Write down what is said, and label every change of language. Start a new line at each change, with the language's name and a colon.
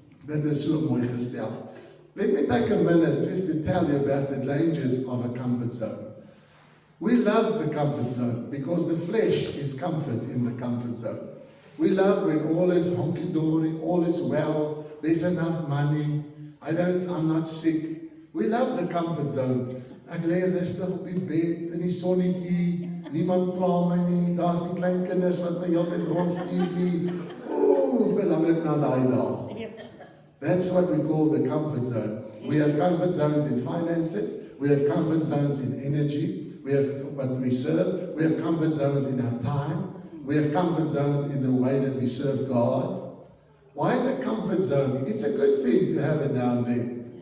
English: That is so
Afrikaans: mooi gestel.
English: Let me take a minute just to tell you about the dangers of a comfort zone. We love the comfort zone because the flesh is comfort in the comfort zone. We love when all is honky-dory, all is well, there's enough money, I'm not sick. We love the comfort zone.
Afrikaans: Ek lê rustig op die bed in die sonnetjie, niemand pla my nie, daar's die klein kinders wat my heeltyd rondstuur nie. Verlang ek na daai dae.
English: That's what we call the comfort zone. We have comfort zones in finances, we have comfort zones in energy, we have what we serve, we have comfort zones in our time, we have comfort zones in the way that we serve God. Why is a comfort zone? It's a good thing to have it now and then.